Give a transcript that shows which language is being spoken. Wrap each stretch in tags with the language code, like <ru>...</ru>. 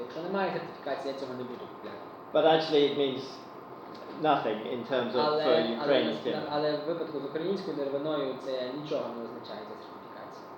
<uk>Якщо немає сертифікації, я цього не буду купляти.</uk> <en>But actually it means nothing in terms of for Ukraine's timber.</en> <uk>Але в випадку з українською деревиною це нічого не означає, ця сертифікація.</uk>